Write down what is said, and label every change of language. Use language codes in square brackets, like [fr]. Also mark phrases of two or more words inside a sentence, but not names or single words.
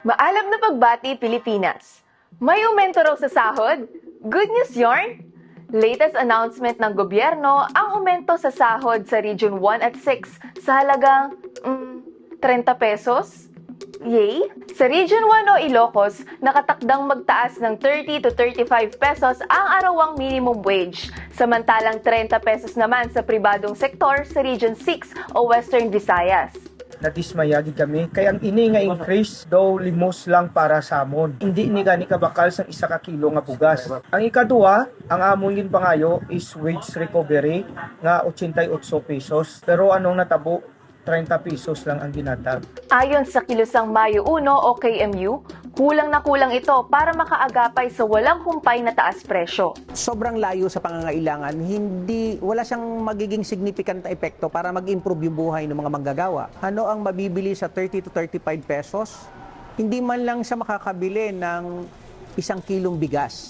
[tl] Maalam na pagbati, Pilipinas. May aumento raw sa sahod? [en] Good news yarn? [tl] Latest announcement ng gobyerno ang aumento sa sahod sa Region 1 at 6 sa halagang 30 pesos? Yay! Sa Region 1 o Ilocos, nakatakdang magtaas ng 30 to 35 pesos ang arawang [en] minimum wage. [tl] Samantalang 30 pesos naman sa pribadong sektor sa Region 6 o Western Visayas. [hil] Nadismayagi kami kay ang ini nga increase daw limos lang para sa amon. Hindi ni gani kabakal sang isa ka kilo nga bugas. Ang ikaduha, ang amon gin pangayo is [en] wage recovery [hil] nga 88 pesos. Pero anong natabo 30 pesos lang ang ginatag. [tl] Ayon sa Kilusang Mayo 1 o KMU, kulang na kulang ito para makaagapay sa walang humpay na taas presyo. Sobrang layo sa pangangailangan, wala siyang magiging significant na epekto para mag-improve yung buhay ng mga manggagawa. Ano ang mabibili sa 30 to 35 pesos? Hindi man lang siya makakabili ng 1 kilong bigas.